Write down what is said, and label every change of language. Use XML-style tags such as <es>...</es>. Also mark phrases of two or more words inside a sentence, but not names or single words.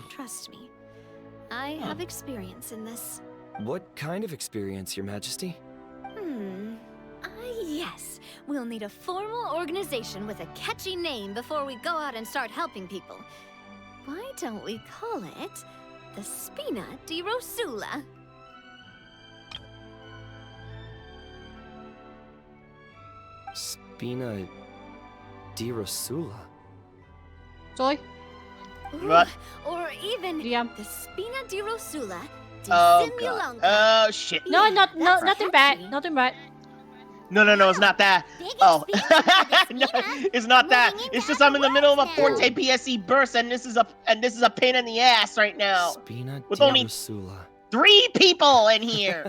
<en>Trust me, I have experience in this. What kind of experience, Your Majesty? Yes. We'll need a formal organization with a catchy name before we go out and start helping people. Why don't we call it the Spina di Rosula? Spina di Rosula. Sorry? What? Or even the Spina di Rosula di Oh god. Simulonga. Oh shit. No, That's nothing bad. Nothing bad. No, it's not that. Oh, no, it's not that. It's just I'm in the middle of a Forte PSE burst, and this is a pain in the ass right now. Spina With di only Rosula. 3 people in here.</en>